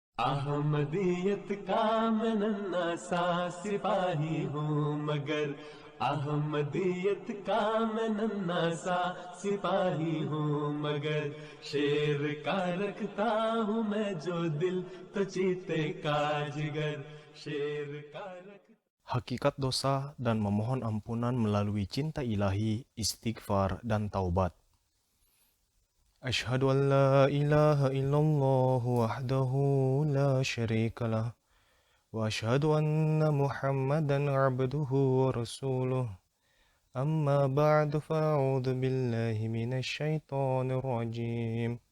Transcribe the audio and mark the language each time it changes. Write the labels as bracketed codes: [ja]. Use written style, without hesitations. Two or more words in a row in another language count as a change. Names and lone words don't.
[hi] अहमदियत का मैं नन्हा सा सिपाही हूँ मगर अहमदियत का मैं नन्हा सा सिपाही हूँ मगर शेर का रखता हूँ मैं जो दिल तो चीते का जिगर शेर का रख [id] Hakikat dosa dan memohon ampunan melalui cinta ilahi, istighfar, dan taubat. [ar] أشهد أن لا إله إلا الله وحده لا شريك له. وأشهد أن محمدا عبده ورسوله. أما بعد فأعوذ بالله من الشيطان الرجيم.